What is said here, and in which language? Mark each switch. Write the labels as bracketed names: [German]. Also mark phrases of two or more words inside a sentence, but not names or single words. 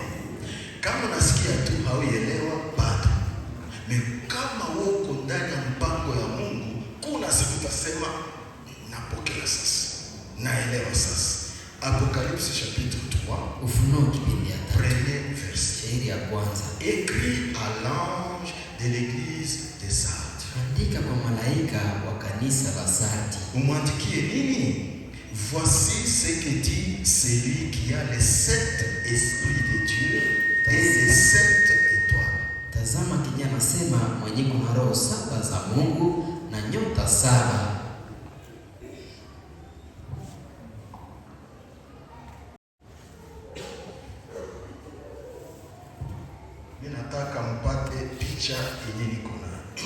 [Swahili] Kama unasikia tu hauelewa bado. Kama uko ndani ya mpango ya Mungu, kuna siku utasema napokea sasa. Naelewa sasa. [French] Apocalypse chapitre 3. [Swahili] Ufunuo kipindi ya 3. [French] Premier verset. [Swahili] Shairi ya kwanza. [French] Écrit à l'ange de l'église de Sardes. [Swahili] Andika kwa malaika wa kanisa la Sardi. Umwandikie nini? [French] Voici ce que dit celui qui a les 7 esprits de Dieu et les 7 étoiles. [Swahili] Tazama kijana anasema mwenye kuna roho 7 za Mungu na nyota 7. Mimi nataka mpate picha yenye niko nayo.